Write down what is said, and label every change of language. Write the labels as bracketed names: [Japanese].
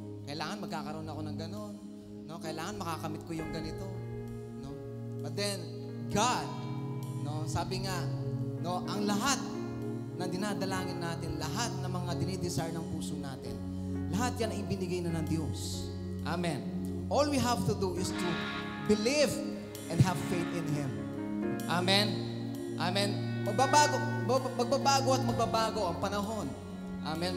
[Filipino] Kailangan magkakaroon ako ng ganon, no? Kailangan makakamit ko yung ganito, no? [English] But then God, [Filipino] no, sabi nga, no, ang lahat na dinadalangin natin, lahat ng mga dinidesire ng puso natin, lahat yan ay ibinigay na ng Diyos. Amen. [English] All we have to do is to believe and have faith in Him. [Filipino] Amen. Amen. Magbabago at magbabago ang panahon. Amen.